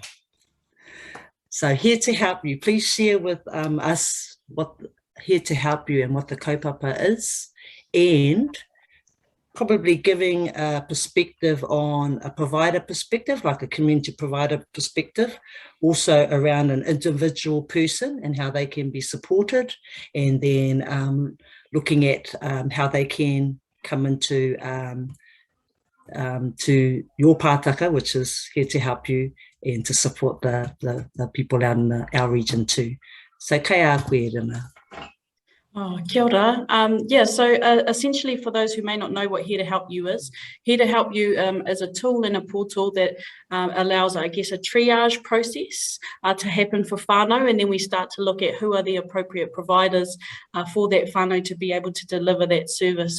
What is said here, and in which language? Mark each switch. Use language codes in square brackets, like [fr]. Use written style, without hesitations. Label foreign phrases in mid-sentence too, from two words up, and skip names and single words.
[en] So here to help you, please share with us what here to help you and what the kaupapa is, and probably giving a perspective on a provider perspective, like a community provider perspective, also around an individual person and how they can be supported, and then looking at how they can come into to your pātaka, which is here to help you and to support the people out in our region too. [mi] So kai a koe, Erana. Oh, kia ora. [en] So essentially, for those who may not know what Here to Help You is, Here to Help You is a tool and a portal that allows, I guess, a triage process to happen for whānau, and then we start to look at who are the appropriate providers for that whānau to be able to deliver that service.